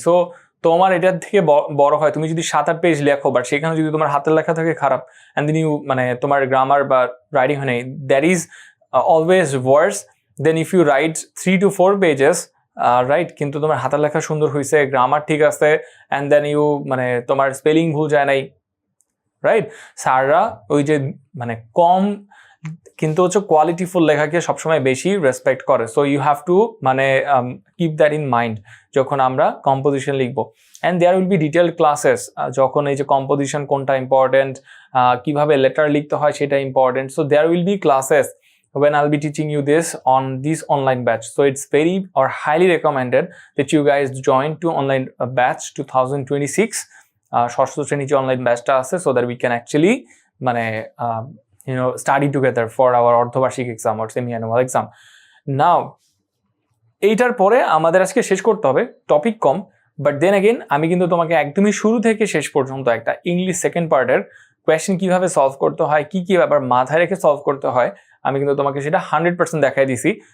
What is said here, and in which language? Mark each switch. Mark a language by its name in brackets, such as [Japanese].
[Bangla] So তোমার এটার থেকে বড় হয় তুমি যদি 7-8 পেজ লেখো, বাট সেখানে যদি তোমার হাতের লেখা থাকে খারাপ, অ্যান্ড দেন ইউ মানে তোমার গ্রামার বা রাইটিং হয় নাই, [English] that is always worse than if you write 3 to 4 pages, [Bangla] right, কিন্তু তোমার হাতের লেখা সুন্দর হয়েছে, গ্রামার ঠিক আছে, অ্যান্ড দেন ইউ মানে তোমার স্পেলিং ভুল যায় নাই, রাইট? স্যাররা ওই যে মানে কম কিন্তু হচ্ছে কোয়ালিটিফুল লেখাকে সবসময় বেশি রেসপেক্ট করে। [English] so you have to [Bangla] মানে কিপ দ্যাট ইন মাইন্ড যখন আমরা কম্পোজিশন লিখবো। [English] and there will be detailed classes, [Bangla] যখন এই যে কম্পোজিশন কোনটা ইম্পর্টেন্ট, কিভাবে লেটার লিখতে হয় সেটা important. So there will be classes [English] when I'll be teaching you this on this online batch. So it's very or highly recommended that you guys join to online batch 2026 [Bangla] ষষ্ঠ শ্রেণী যে online ব্যাচটা আছে, [English] so that we can actually মানে study together for our অর্ধবার্ষিক exam or semi annual exam. [Bangla] Now এইটার পরে আমাদের আজকে শেষ করতে হবে, topic com, but then again আমি কিন্তু তোমাকে একদমই শুরু থেকে শেষ পর্যন্ত একটা ইংলিশ সেকেন্ড পার্টের কোয়েশ্চেন কিভাবে সলভ করতে হয়, কি কি ব্যাপার মাথায় রেখে সলভ করতে হয়, আমি কিন্তু তোমাকে সেটা 100% দেখাই দিছি।